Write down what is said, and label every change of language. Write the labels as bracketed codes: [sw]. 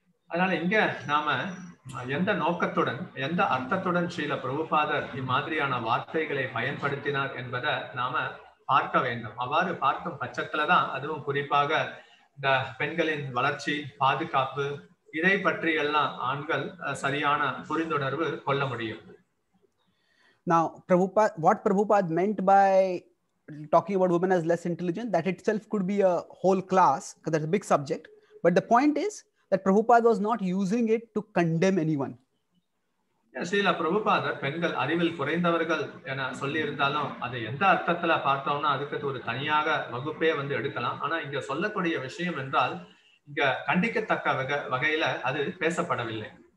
[ta] அதனால இங்க நாம எந்த நோக்கத்துடன் எந்த அர்த்தத்துடன் ஸ்ரீல பிரபுபாதர் இம்மாதிரியான வார்த்தைகளை பயன்படுத்தினார் என்பதை நாம பார்க்க வேண்டும். அவ்வாறு பார்க்கும் பட்சத்துலதான் அதுவும் குறிப்பாக இந்த பெண்களின் வளர்ச்சி, பாதுகாப்பு, இதை பற்றி எல்லாம் ஆண்கள் சரியான புரிந்துணர்வு கொள்ள முடியும். [en] Now, what Prabhupada meant by talking about women as less intelligent, that itself could be a whole class, because that's a big subject. But the point is that Prabhupada was not using it to condemn anyone. [ta] Srila பிரபுபாதர் பெண்கள் அறிவில் குறைந்தவர்கள் என சொல்லி இருந்தாலும் அது எந்த அர்த்தத்துல பார்த்தோம்னா அதுக்கு ஒரு தனியாக வகுப்பே வந்து எடுக்கலாம். ஆனா இங்க சொல்லக்கூடிய விஷயம் என்றால் இங்க கண்டிக்கத்தக்க வகையில அது பேசப்படவில்லை.